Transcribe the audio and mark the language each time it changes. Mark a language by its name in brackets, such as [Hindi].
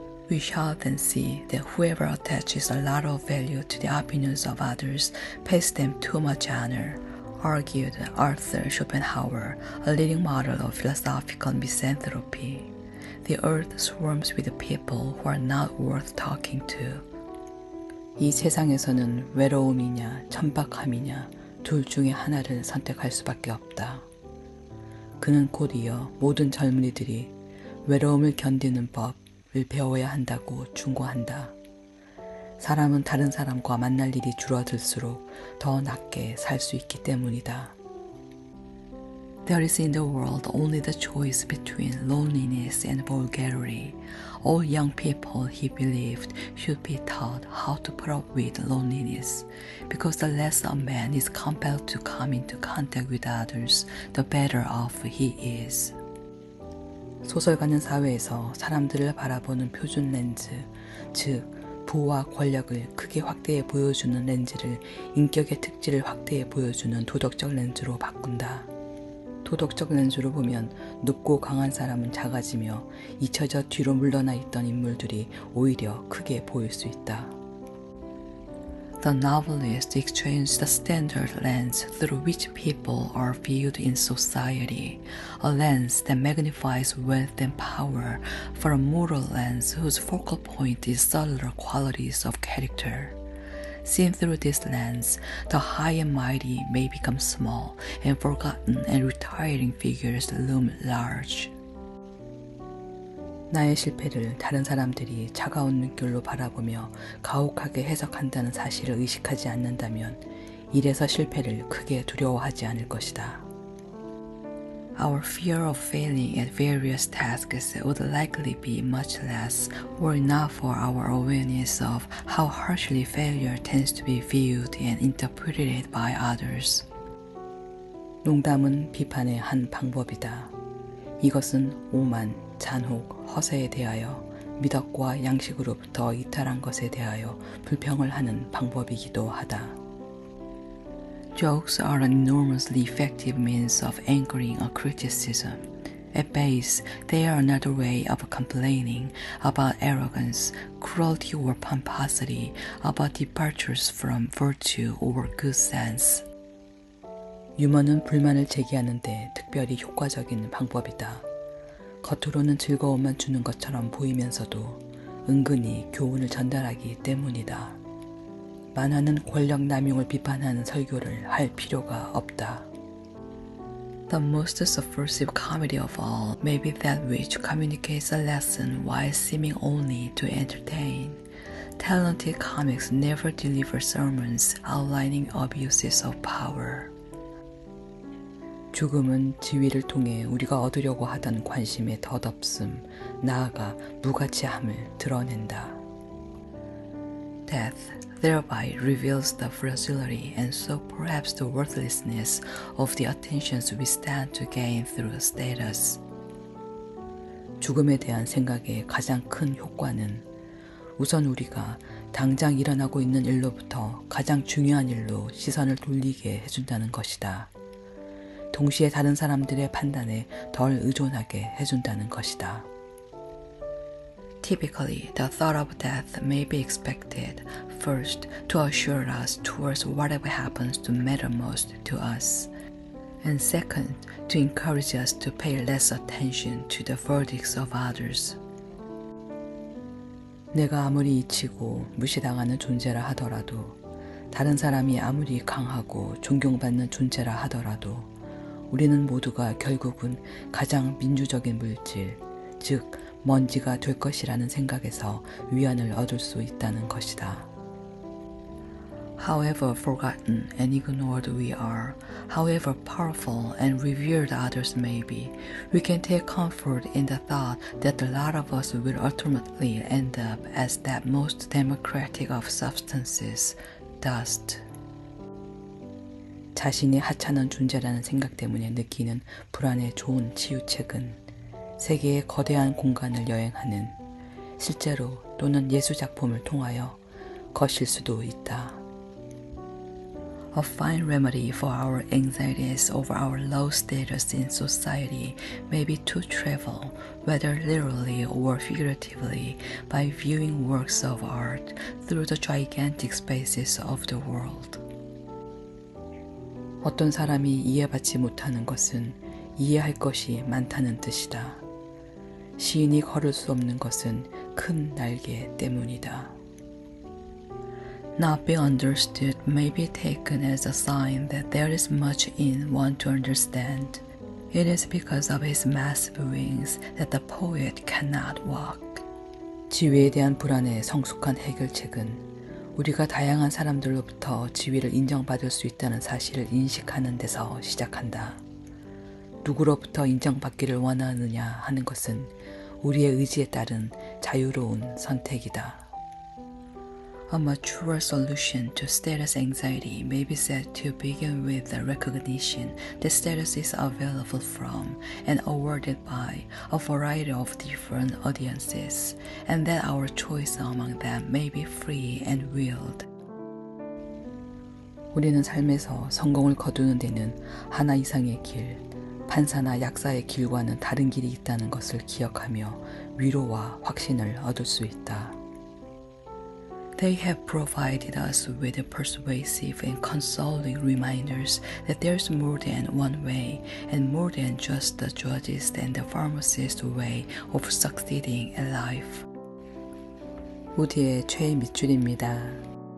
[English] We shall then see that whoever attaches a lot of value to the opinions of others pays them too much honor, argued Arthur Schopenhauer, a leading model of philosophical misanthropy. The earth swarms with people who are not worth talking to. [Korean] 이 세상에서는 외로움이냐 천박함이냐 둘 중에 하나를 선택할 수밖에 없다. 그는 곧 이어 모든 젊은이들이 외로움을 견디는 법을 배워야 한다고 충고한다. 사람은 다른 사람과 만날 일이 줄어들수록 더 낫게 살 수 있기 때문이다. [English] There is in the world only the choice between loneliness and vulgarity. All young people, he believed, should be taught how to put up with loneliness, because the less a man is compelled to come into contact with others, the better off he is. [Korean] 소설가는 사회에서 사람들을 바라보는 표준 렌즈, 즉 부와 권력을 크게 확대해 보여주는 렌즈를 인격의 특질을 확대해 보여주는 도덕적 렌즈로 바꾼다. 도덕적 렌즈로 보면 높고 강한 사람은 작아지며 잊혀져 뒤로 물러나 있던 인물들이 오히려 크게 보일 수 있다. [English] The novelist exchanged the standard lens through which people are viewed in society, a lens that magnifies wealth and power, for a moral lens whose focal point is subtler qualities of character. Seen through this lens, the high and mighty may become small, and forgotten and retiring figures loom large. [Korean] 나의 실패를 다른 사람들이 차가운 눈길로 바라보며 가혹하게 해석한다는 사실을 의식하지 않는다면 이래서 실패를 크게 두려워하지 않을 것이다. [English] Our fear of failing at various tasks would likely be much less were it not for our awareness of how harshly failure tends to be viewed and interpreted by others. [Korean] 농담은 비판의 한 방법이다. 이것은 오만, 잔혹, 허세에 대하여 미덕과 양식으로부터 이탈한 것에 대하여 불평을 하는 방법이기도 하다. [English] Jokes are an enormously effective means of anchoring a criticism. At base, they are another way of complaining about arrogance, cruelty or pomposity, about departures from virtue or good sense. [Korean] 유머는 불만을 제기하는 데 특별히 효과적인 방법이다. 겉으로는 즐거움만 주는 것처럼 보이면서도 은근히 교훈을 전달하기 때문이다. 만화는 권력 남용을 비판하는 설교를 할 필요가 없다. [English] The most subversive comedy of all may be that which communicates a lesson while seeming only to entertain. Talented comics never deliver sermons outlining abuses of power. [Korean] 죽음은 지위를 통해 우리가 얻으려고 하던 관심의 덧없음, 나아가 무가치함을 드러낸다. [English] Death thereby reveals the fragility and so perhaps the worthlessness of the attentions we stand to gain through status. [Korean] 죽음에 대한 생각의 가장 큰 효과는 우선 우리가 당장 일어나고 있는 일로부터 가장 중요한 일로 시선을 돌리게 해준다는 것이다. 동시에 다른 사람들의 판단에 덜 의존하게 해준다는 것이다. [English] Typically, the thought of death may be expected, first, to assure us towards whatever happens to matter most to us, and second, to encourage us to pay less attention to the verdicts of others. [Korean] 내가 아무리 잊히고 무시당하는 존재라 하더라도, 다른 사람이 아무리 강하고 존경받는 존재라 하더라도, 우리는 모두가 결국은 가장 민주적인 물질, 즉 먼지가 될 것이라는 생각에서 위안을 얻을 수 있다는 것이다. [English] However forgotten and ignored we are, however powerful and revered others may be, we can take comfort in the thought that the lot of us will ultimately end up as that most democratic of substances, dust. [Korean] 자신이 하찮은 존재라는 생각 때문에 느끼는 불안에 좋은 치유책은 세계의 거대한 공간을 여행하는 실제로 또는 예술작품을 통하여 거실 수도 있다. [English] A fine remedy for our anxieties over our low status in society may be to travel, whether literally or figuratively, by viewing works of art through the gigantic spaces of the world. [Korean] 어떤 사람이 이해받지 못하는 것은 이해할 것이 많다는 뜻이다. 시인이 걸을 수 없는 것은 큰 날개 때문이다. [English] Not be understood may be taken as a sign that there is much in one to understand. It is because of his massive wings that the poet cannot walk. [Korean] 지위에 대한 불안의 성숙한 해결책은 우리가 다양한 사람들로부터 지위를 인정받을 수 있다는 사실을 인식하는 데서 시작한다. 누구로부터 인정받기를 원하느냐 하는 것은 우리의 의지에 따른 자유로운 선택이다. [English] A mature solution to status anxiety may be said to begin with the recognition that status is available from and awarded by a variety of different audiences, and that our choice among them may be free and willed. [Korean] 우리는 삶에서 성공을 거두는 데는 하나 이상의 길, 판사나 약사의 길과는 다른 길이 있다는 것을 기억하며 위로와 확신을 얻을 수 있다. [English] They have provided us with persuasive and consoling reminders that there's more than one way and more than just the judge's and the pharmacist's way of succeeding in life. [Korean] 우디의 최애 밑줄입니다.